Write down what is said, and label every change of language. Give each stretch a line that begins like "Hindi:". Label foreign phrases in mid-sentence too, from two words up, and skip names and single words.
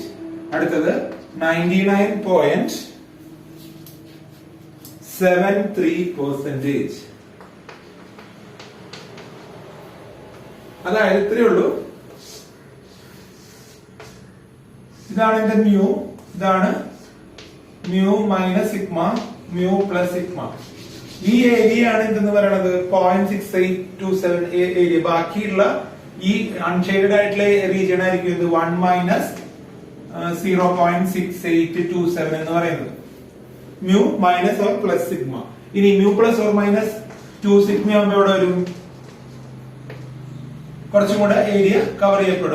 Malayalam: അടുത്തത് 99.73%. അതായത് ഇത്രയേ ഉള്ളൂ. ഇതാണ് എന്റെ മ്യൂ, ഇതാണ് μ-σ, μ+σ. ഈ ഏരിയ ആണ് എന്തെന്ന് പറയുന്നത് 0.6827 ഏരിയ. ബാക്കിയുള്ള ഈ അൺഷെയ്ഡഡ് ആയിട്ടുള്ള റീജിയൻ ആയിരിക്കും ഇത് 1 - 0.6827 എന്ന് പറയുന്നത്.
English: μ - or +σ.
Malayalam: ഇനി μ+or-2σ ആകുമ്പോൾ എവിടെ വരും, കുറച്ചും കൂടെ
English: area cover
Malayalam: ചെയ്യപ്പെടും.